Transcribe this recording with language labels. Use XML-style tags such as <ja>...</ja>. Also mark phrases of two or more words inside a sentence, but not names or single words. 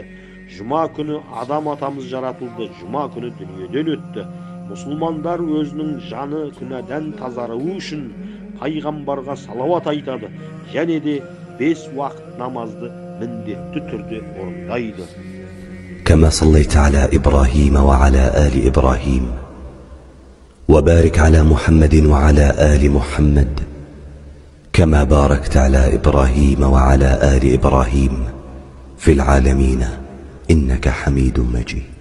<kk>Жұма күні адам атамыз жаратылды, жұма күні дүниеден өтті. Мұсылмандар өзінің жаны күнәдан тазаруы үшін пайғамбарға салауат айтады, және де 5 уақыт намазды міндетті түрде орындайды.</kk> <ar>كما صليت على إبراهيم وعلى آل إبراهيم وبارك على محمد وعلى آل محمد كما باركت على إبراهيم وعلى آل إبراهيم في العالمين إنك حميد مجيد.</ar>